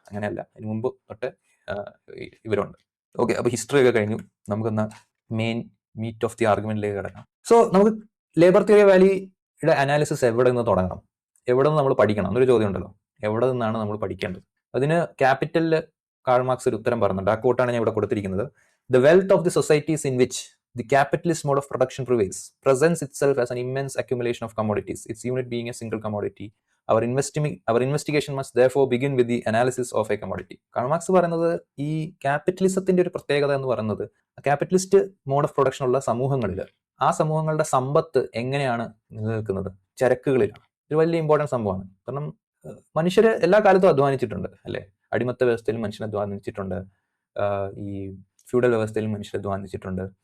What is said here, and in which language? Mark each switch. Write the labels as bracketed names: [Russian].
[Malayalam] അങ്ങനെയല്ല, അതിന് മുമ്പ് തൊട്ട് ഇവരുണ്ട്. ഓക്കെ, അപ്പോൾ ഹിസ്റ്ററി ഒക്കെ കഴിഞ്ഞു. നമുക്കൊന്ന് മെയിൻ മീറ്റ് ഓഫ് ദി ആർഗ്യുമെന്റിലേക്ക് കിടക്കാം. സോ നമുക്ക് ലേബർ തിയറി ഓഫ് വാല്യൂയുടെ അനാലിസിസ് എവിടെ നിന്ന് തുടങ്ങണം, എവിടെ നിന്ന് നമ്മൾ പഠിക്കണം എന്നൊരു ചോദ്യം ഉണ്ടല്ലോ. എവിടെ നിന്നാണ് നമ്മൾ പഠിക്കേണ്ടത്? അതിന് ക്യാപിറ്റലിൽ കാൾ മാർക്സ് ഒരു ഉത്തരം പറഞ്ഞിട്ടുണ്ട്. ആ കോട്ടാണ് ഞാൻ ഇവിടെ കൊടുത്തിരിക്കുന്നത്. [English] The wealth of the societies in which the capitalist mode of production prevails presents itself as an immense accumulation of commodities, its unit being a single commodity. Our investigation must therefore begin with the analysis of a commodity. [Malayalam] Karl Marx പറയുന്നത് ഈ ക്യാപിറ്റലിസത്തിന്റെ ഒരു പ്രത്യേകത എന്ന് പറയുന്നത്, capitalist mode of production ഉള്ള സമൂഹങ്ങളിൽ ആ സമൂഹങ്ങളുടെ സമ്പത്ത് എങ്ങനെയാണ് നിലനിൽക്കുന്നത്? ചരക്കുകളിലാണ്. ഒരു വലിയ ഇമ്പോർട്ടൻറ്റ് സംഭവമാണ്. കാരണം മനുഷ്യർ എല്ലാ കാലത്തും അധ്വാനിച്ചിട്ടുണ്ട് അല്ലെ. അടിമത്ത വ്യവസ്ഥയിൽ മനുഷ്യൻ അധ്വാനിച്ചിട്ടുണ്ട്, ഈ ഫ്യൂഡൽ വ്യവസ്ഥയിൽ മനുഷ്യർ അധ്വാനിച്ചിട്ടുണ്ട്.